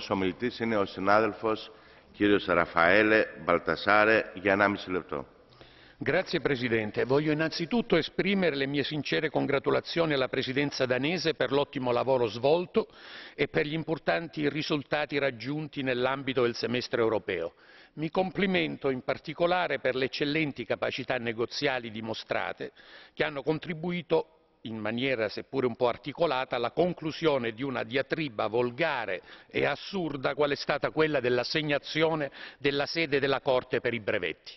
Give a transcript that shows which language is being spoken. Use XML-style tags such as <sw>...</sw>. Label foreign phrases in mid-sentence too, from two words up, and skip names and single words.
<el>ομιλητής είναι ο συνάδελφος κύριος Ραφαele Baltasare για 1,5 λεπτό.</el> <it>Grazie Presidente. Voglio innanzitutto esprimere le mie sincere congratulazioni alla Presidenza danese per l'ottimo lavoro svolto e per gli importanti risultati raggiunti nell'ambito del semestre europeo. Mi complimento in particolare per le eccellenti capacità negoziali dimostrate che hanno contribuito in maniera seppure un po' articolata alla conclusione di una diatriba volgare e assurda qual è stata quella dell'assegnazione della sede della Corte per i brevetti.</it>